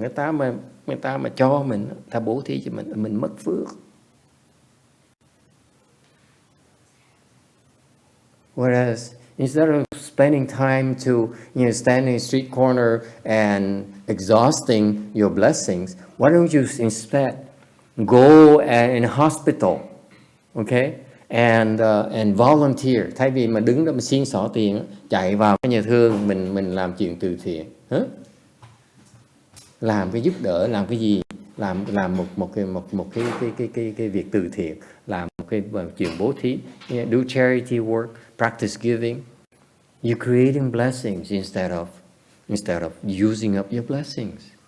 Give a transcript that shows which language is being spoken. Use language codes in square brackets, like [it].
[vi] Người ta mà cho mình, ta bố thí cho mình mất phước. [en] Whereas instead of spending time to, stand in a street corner and exhausting your blessings, why don't you instead go in a hospital, okay, and volunteer. [vi] Thay vì mà đứng đó mà xin xỏ tiền, chạy vào cái nhà thương mình làm chuyện từ thiện, làm cái giúp đỡ, làm cái gì, làm một cái việc từ thiện, làm một cái chuyện bố thí, [en] do charity work, practice giving. You're creating blessings instead of using up your blessings.